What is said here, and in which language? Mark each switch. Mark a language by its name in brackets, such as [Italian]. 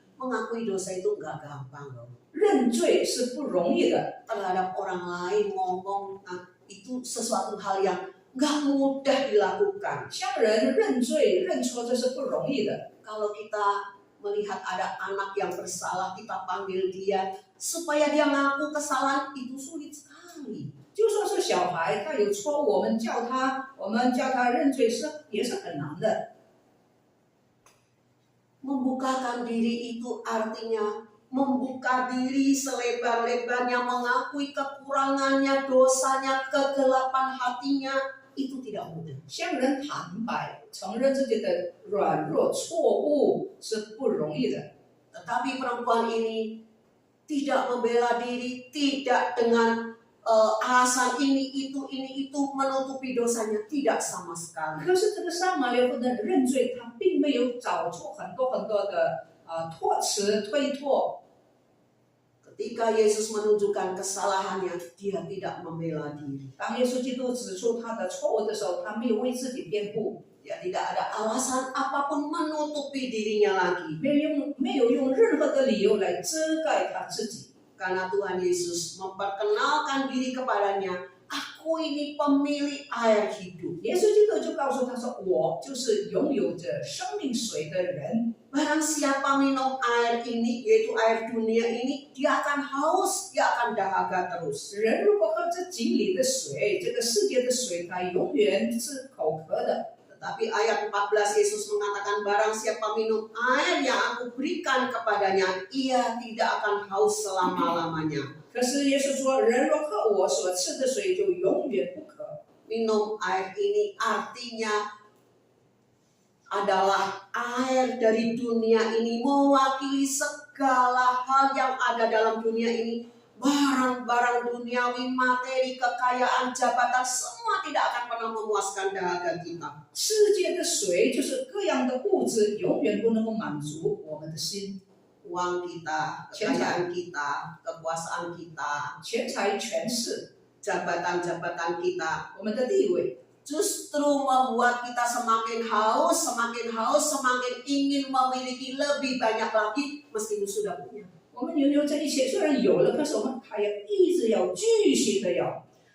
[Indonesian] Mengakui dosa itu nggak gampang loh. [Chinese] 认罪是不容易的， [Indonesian] Terhadap orang lain ngomong, itu sesuatu hal yang nggak mudah dilakukan. [Chinese] 向人认罪认错这是不容易的。 [Indonesian] Kalau kita melihat ada anak yang bersalah, kita panggil dia supaya dia ngaku kesalahan, itu sulit sekali. [Chinese] 就算是小孩，他有错误，我们叫他认罪也是很难的。 [Indonesian] Membukakan diri itu artinya membuka diri selebar-lebarnya, mengakui kekurangannya, dosanya, kegelapan hatinya, itu tidak mudah. [Chinese] 向人坦白，承认自己的软弱、错误是不容易的。 [Indonesian] Tetapi perempuan ini tidak membela diri, tidak dengan alasan ini itu menutupi dosanya, tidak sama sekali. [Chinese] 可是这个撒玛利亚妇人认罪，她并没有找出很多的托词推脱。 [Indonesian] Ketika Yesus menunjukkan kesalahannya, dia tidak membela diri. [Chinese] 当耶稣基督指出他的错误的时候，他没有为自己辩护， [Indonesian] Dia tidak ada alasan apapun menutupi dirinya lagi. [Chinese] 没有用任何的理由来遮盖他自己。 [Indonesian] Karena Tuhan Yesus memperkenalkan diri kepadanya, aku aku ini pemilik air hidup. [Chinese] 耶稣基督就告诉他说：“我就是拥有着生命水的人。 [Indonesian] Barang siapa minum air ini, yaitu air dunia ini, dia akan haus, dia akan dahaga terus. [Chinese] 人如果喝这井里的水，这个世界的水，他永远是口渴的。 [Indonesian] Tetapi ayat 14 Yesus mengatakan barang siapa minum air yang aku berikan kepadanya, ia tidak akan haus selama-lamanya. [Chinese] 可是耶稣说：人若喝我所赐的水，就永远不渴。 [Indonesian] Minum air ini artinya adalah air dari dunia ini, mewakili segala hal yang ada dalam dunia ini. Barang-barang duniawi, materi, kekayaan, jabatan, semua tidak akan pernah memuaskan dahaga kita. [Chinese] 世界的水就是各样的物质，永远不能够满足我们的心。 [Indonesian] Uang kita, kekayaan kita, kekuasaan kita, [Chinese] 钱财、权势， [Indonesian] jabatan-jabatan kita [Chinese] 我们的地位， [Indonesian] justru membuat kita semakin haus, semakin ingin memiliki lebih banyak lagi meskipun sudah punya. [Chinese] 我们拥有这一切，虽然有了，可是我们还要一直要继续的要。